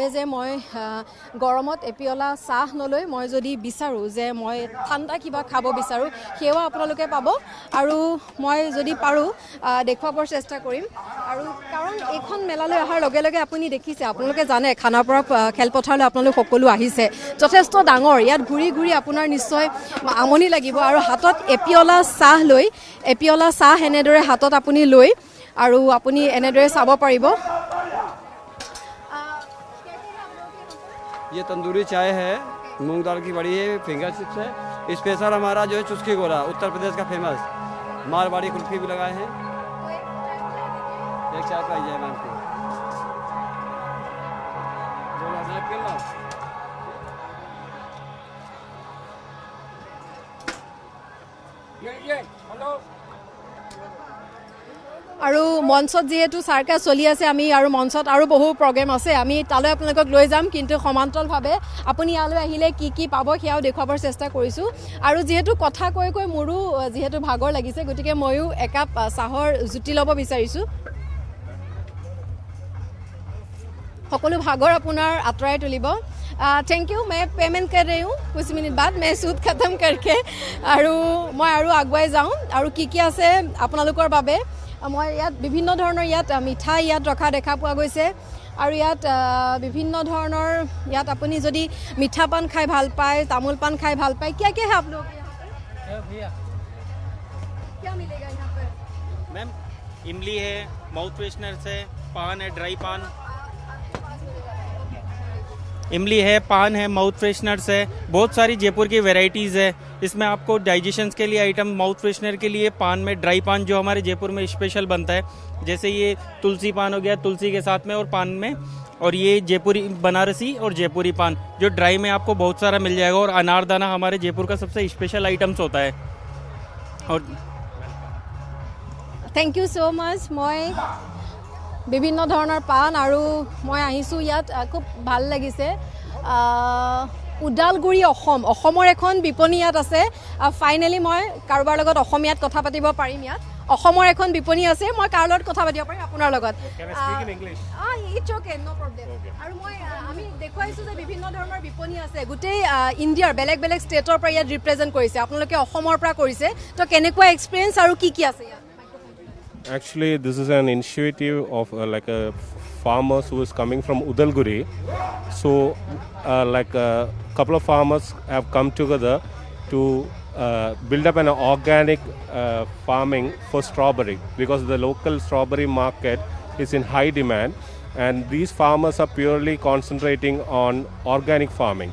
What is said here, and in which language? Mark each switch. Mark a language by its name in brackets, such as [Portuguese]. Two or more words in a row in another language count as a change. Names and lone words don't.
[Assamese] যে মই গৰমত এপিয়লা চাহ নলৈ মই যদি বিচাৰোঁ যে মই ঠাণ্ডা কিবা খাব বিচাৰোঁ সেয়াও আপোনালোকে পাব আৰু মই যদি পাৰোঁ দেখুৱাবৰ চেষ্টা কৰিম আৰু কাৰণ এইখন মেলালৈ অহাৰ লগে লগে আপুনি দেখিছে আপোনালোকে জানে খানাপাৰা খেলপথাৰলৈ আপোনালোক সকলো আহিছে যথেষ্ট ডাঙৰ ইয়াত ঘূৰি আপোনাৰ নিশ্চয় আমনি লাগিব আৰু হাতত এপিয়লা চাহ এনেদৰে হাতত আপুনি লৈ আৰু আপুনি এনেদৰে চাব পাৰিব [Hindi] ये तंदूरी चाय है मूंग दाल की बड़ी है [English] finger chips [Hindi] है स्पेशल हमारा जो है चुस्की गोला उत्तर प्रदेश का फेमस मारवाड़ी कुल्फी भी लगाए हैं एक चाय पाई जाए मैम को [Assamese] আৰু মঞ্চত যেহেতু সাৰ্কাস চলি আছে আমি আৰু মঞ্চত আৰু বহু প্ৰগ্ৰেম আছে আমি তালৈ আপোনালোকক লৈ যাম কিন্তু সমান্তৰালভাৱে আপুনি ইয়ালৈ আহিলে কি পাব সেয়াও দেখুৱাবৰ চেষ্টা কৰিছোঁ আৰু যেহেতু কথা কৈ মোৰো যেহেতু ভাগৰ লাগিছে গতিকে ময়ো একাপ চাহৰ জুতি ল'ব বিচাৰিছোঁ সকলো ভাগৰ আপোনাৰ আঁতৰাই তুলিব [Hindi] थैंक यू मैं पेमेंट कर रही हूँ कुछ मिनट बाद मैं सूद खत्म करके [Assamese] আৰু মই আৰু আগুৱাই যাওঁ আৰু কি আছে আপোনালোকৰ বাবে মই ইয়াত বিভিন্ন ধৰণৰ ইয়াত মিঠাই ইয়াত ৰখা দেখা পোৱা গৈছে আৰু ইয়াত বিভিন্ন ধৰণৰ ইয়াত আপুনি যদি মিঠা পান খাই ভাল পায় তামোল পান খাই ভাল পায় [Hindi] क्या है आप लोग भैया क्या मिलेगा यहाँ पर मैम इमली है [English] mouth freshener [Hindi] है पान है ड्राई पान इमली है, पान है, [English] mouth fresheners [Hindi] है, बहुत सारी जयपुर की वेराइटीज़ है। इसमें आपको डाइजेशंस के लिए आइटम, [English] mouth freshener [Hindi] के लिए पान में ड्राई पान जो हमारे जयपुर में स्पेशल बनता है, जैसे ये तुलसी पान हो गया, तुलसी के साथ में और पान में, और ये जयपुरी बनारसी और जयपुरी पान जो ड्राई में आपको बहुत सारा मिल जाएगा। और अनारदाना हमारे जयपुर का सबसे [English] special items [Hindi] होता है। और [English] Thank you so much. [Assamese] মই বিভিন্ন ধৰণৰ পাণ আৰু মই আহিছোঁ ইয়াত খুব ভাল লাগিছে। ওদালগুৰি অসমৰ এখন বিপণী ইয়াত আছে। ফাইনেলি মই কাৰোবাৰ লগত অসমীয়াত কথা পাতিব পাৰিম। ইয়াত অসমৰ এখন বিপণী আছে, মই কাৰ লগত কথা পাতিব পাৰিম আপোনাৰ লগত। [English] It's okay, no problem. [Assamese] আৰু আমি দেখুৱাইছোঁ যে বিভিন্ন ধৰণৰ বিপণী আছে, গোটেই ইণ্ডিয়াৰ বেলেগ বেলেগ ষ্টেটৰ পৰা ইয়াত ৰিপ্ৰেজেণ্ট কৰিছে, আপোনালোকে অসমৰ পৰা কৰিছে। তো কেনেকুৱা এক্সপিৰিয়েঞ্চ আৰু কি কি আছে ইয়াত? [English] Actually, this is an initiative of like a farmers who is coming from Udalguri. So, like a couple of farmers have come together to build up an organic farming for strawberry, because the local strawberry market is in high demand, and these farmers are purely concentrating on organic farming.